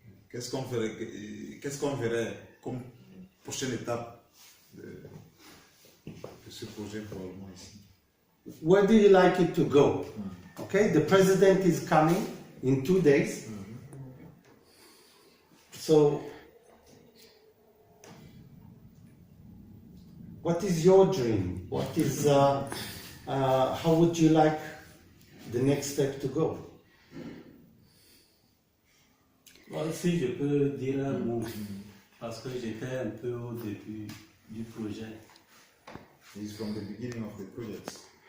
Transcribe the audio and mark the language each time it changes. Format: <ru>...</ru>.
<fr>Qu'est-ce qu'on verrait comme prochaine étape de ce projet probablement ici?</fr> <en>Where do you like it to go? Okay, the president is coming in 2 days. So, what is your dream? What is how would you like the next step to go?</en> <fr>Bon, si je peux dire un mot, parce que j'étais un peu au début du projet.</fr> <en>It's from the beginning of the project.</en>